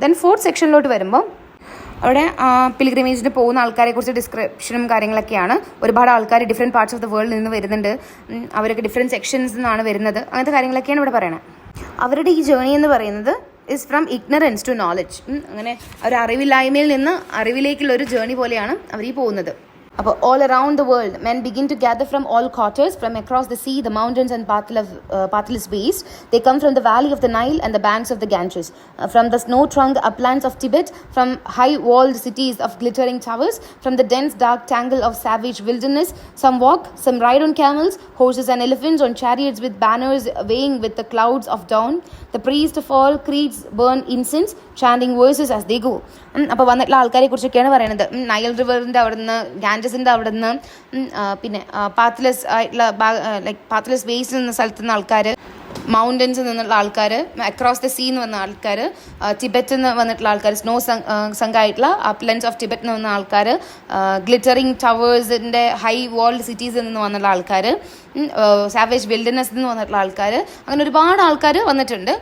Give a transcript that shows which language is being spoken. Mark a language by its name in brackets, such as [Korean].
[Malayalam] Then fourth സെക്ഷനിലോട്ട് വരുമ്പോൾ അവിടെ പിൽഗ്രിമേജിന് പോകുന്ന ആൾക്കാരെ കുറിച്ച് ഡിസ്ക്രിപ്ഷനും കാര്യങ്ങളൊക്കെയാണ്. ഒരുപാട് ആൾക്കാർ ഡിഫറെൻറ്റ് പാർട്സ് ഓഫ് ദ വേൾഡിൽ നിന്ന് വരുന്നുണ്ട്. അവരൊക്കെ ഡിഫറെൻറ്റ് സെക്ഷൻസിൽ നിന്നാണ് വരുന്നത്. അങ്ങനത്തെ കാര്യങ്ങളൊക്കെയാണ് ഇവിടെ പറയണത്. അവരുടെ ഈ ജേർണി എന്ന് പറയുന്നത് [English] Is from ignorance to knowledge. [Malayalam] അങ്ങനെ ഒരു അറിവില്ലായ്മയിൽ നിന്ന് അറിവിലേക്കുള്ള ഒരു ജേർണി പോലെയാണ് അവർ ഈ പോകുന്നത്. [English] അപ്പോൾ all around the world men begin to gather from all quarters, from across the sea, the mountains and pathless waste. They come from the valley of the Nile and the banks of the Ganges, from the snow-trunk uplands of Tibet, from high-walled cities of glittering towers, from the dense dark tangle of savage wilderness. Some walk, some ride on camels, horses and elephants, on chariots with banners weighing with the clouds of dawn. The priest of all creeds burn incense, chanting verses as they go. [Malayalam] അപ്പോൾ വന്നിട്ടുള്ള ആൾക്കാരെ കുറിച്ചൊക്കെയാണ് പറയുന്നത്. Nile റിവറിൻ്റെ അവിടെ നിന്ന്, ഗാൻജസിൻ്റെ അവിടെ നിന്ന്, പിന്നെ പാത്ത്ലെസ് ആയിട്ടുള്ള ലൈക്ക് പാത്ത്ലെസ് വേസ്റ്റ് എന്ന സ്ഥലത്തു നിന്ന് ആൾക്കാർ, മൗണ്ടൻസിൽ നിന്നുള്ള ആൾക്കാർ, [English] across the sea [Malayalam] എന്ന് വന്ന ആൾക്കാർ, ടിബറ്റിൽ നിന്ന് വന്നിട്ടുള്ള ആൾക്കാർ, സ്നോ സംഘമായിട്ടുള്ള അപ്ലൻസ് ഓഫ് ടിബറ്റിൽ നിന്ന് വന്ന ആൾക്കാർ, ഗ്ലിറ്ററിങ് ടവേഴ്സിൻ്റെ ഹൈ വാൾഡ് സിറ്റീസിൽ നിന്ന് വന്നുള്ള ആൾക്കാർ, സാവേജ് വിൽഡർനെസ്സിൽ നിന്ന് വന്നിട്ടുള്ള ആൾക്കാർ, അങ്ങനെ ഒരുപാട് ആൾക്കാർ വന്നിട്ടുണ്ട്.